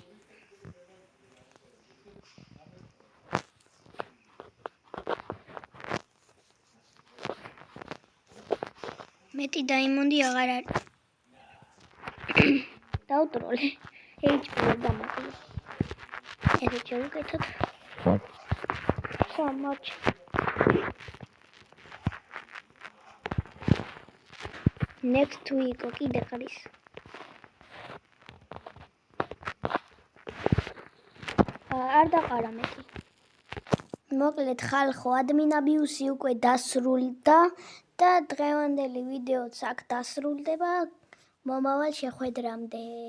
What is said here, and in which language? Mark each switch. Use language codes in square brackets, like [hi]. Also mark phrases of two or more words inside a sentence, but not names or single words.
[ka] მეტი დაიმონდი აღარ არის. დაუტროლე. HP-ს დამატებული. ესე შევუკეთოთ. [en] So much. Next week [ka] კიდე ყრის. არ დაყარა მეტი. მოკლედ ხალხო, ადმინაბიუსი უკვე დასრულდა და დღევანდელი ვიდეოც აქ დასრულდება მომავალ შეხვედრამდე.